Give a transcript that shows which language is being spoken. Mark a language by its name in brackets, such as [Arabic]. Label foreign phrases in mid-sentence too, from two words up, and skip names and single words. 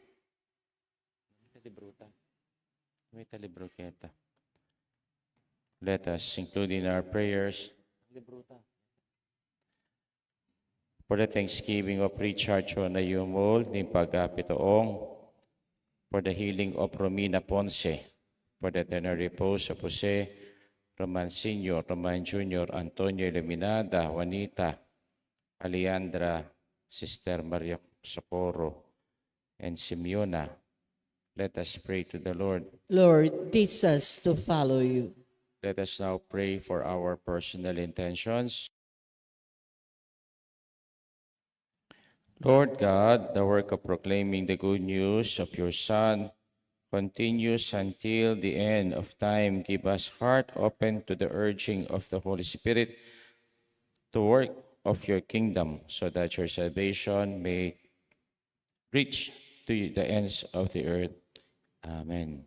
[English] Let us include in our prayers for the thanksgiving of Richard Chonayumol, ni Pagapitoong, for the healing of Romina Ponce, for the eternal repose of Jose Roman Sr., Roman Jr., Antonio Eliminada, Juanita, Alejandra, Sister Maria Socorro, and Simeona. Let us pray to the Lord. Lord, teach us to follow you. Let us now pray for our personal intentions. Lord God, the work of proclaiming the good news of your Son continues until the end of time. Give us heart open to the urging of the Holy Spirit to work of your kingdom, so that your salvation may reach to the ends of the earth. Amen.